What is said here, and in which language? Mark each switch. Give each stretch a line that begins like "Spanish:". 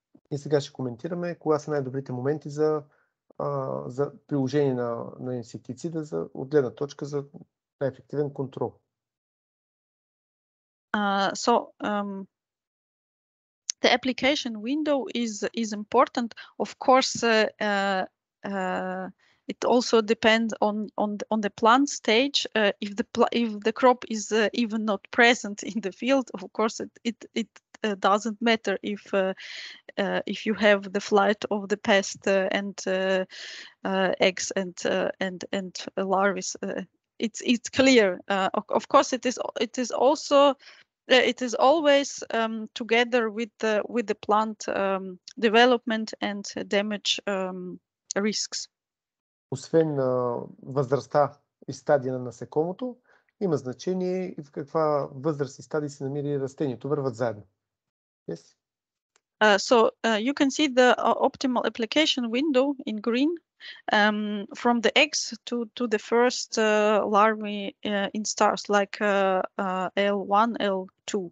Bulgarian: И сега ще коментираме кога са най-добрите моменти за приложение на инсектицида от гледна точка за най-ефективен контрол.
English: The application window is important. Of course, it also depends on the plant stage. If the crop is even not present in the field, of course it doesn't matter if you have the flight of the pest and eggs and larvae. It's clear. Of course, it is always together with the plant development and damage risks.
Bulgarian: Освен възрастта и стадия на насекомото, има значение и в каква възраст и стадий се намира и растението. Върват заедно.
English: Yes? So you can see the optimal application window in green, from the eggs to the first larvae in stars, like L1, L2.